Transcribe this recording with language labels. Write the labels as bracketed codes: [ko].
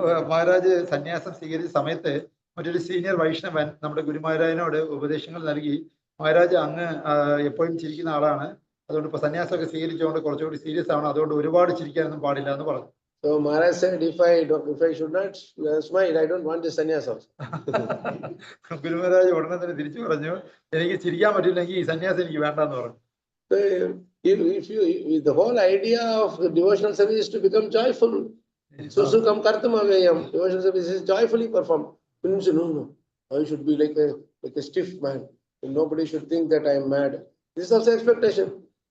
[ml] മഹാരാജ് സന്യാസം സ്വീകരിച്ച സമയത്ത് മറ്റൊരു സീനിയർ വൈഷ്ണവൻ നമ്മുടെ ഗുരുമഹാരാജിനോട് ഉപദേശങ്ങൾ നൽകി, മഹാരാജ് അങ്ങ് എപ്പോഴും ചിരിക്കുന്ന ആളാണ്, അതുകൊണ്ട് ഇപ്പൊ സന്യാസമൊക്കെ സ്വീകരിച്ചുകൊണ്ട് കുറച്ചുകൂടി സീരിയസ് ആണ്, അതുകൊണ്ട് ഒരുപാട് ചിരിക്കാനൊന്നും പാടില്ല എന്ന് പറഞ്ഞു. [en] So Maharaj said, if I should not smile, I don't want the sannyas also. [ml] ഗുരുമഹാരാജ് ഉടനെ തന്നെ തിരിച്ചു പറഞ്ഞു, എനിക്ക് ചിരിക്കാൻ പറ്റില്ലെങ്കിൽ ഈ സന്യാസം എനിക്ക് വേണ്ടെന്ന് പറഞ്ഞു. [en] So if the whole idea of the devotional service is to become joyful. So [sa] Sukham Kartam Avayam, [en] devotional service is joyfully performed. No, I should be like a stiff man. Nobody should think that I am mad. This is also expectation.